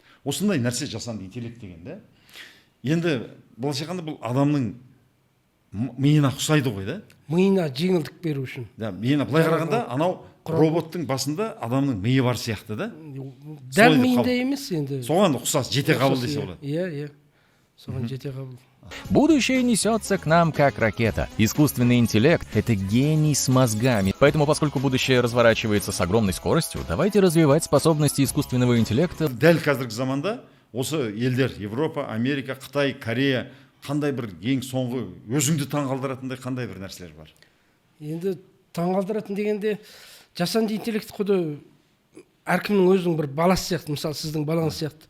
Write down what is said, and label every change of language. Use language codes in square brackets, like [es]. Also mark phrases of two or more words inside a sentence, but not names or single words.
[kk] осындай нәрсе жасанды интеллект деген да. Енді былайша айтқанда бұл адамның миына ұқсайды ғой да. Миына жеңілдік беру үшін. Да, миына былай қарағанда анау роботтың басында адамның миы бар сияқты да. Дәл миында емес енді. Соған ұқсас, жете қабыл десе болады. Иә. Соған жете қабыл. [ru] Будущее несется к нам как ракета. Искусственный интеллект — это гений с мозгами. Поэтому, поскольку будущее разворачивается с огромной скоростью, давайте развивать способности искусственного интеллекта. [kk] Дәл қазіргі заманда осы елдер, Европа, Америка, Қытай, Корея, қандай бір ең соңғы өзіңді таңғалдыратындай қандай бір нәрселер бар? Енді таңғалдыратын дегенде жасанды интеллект құды әркімнің өзінің бір баласы сияқты, мысалы сіздің балаңыз сияқты.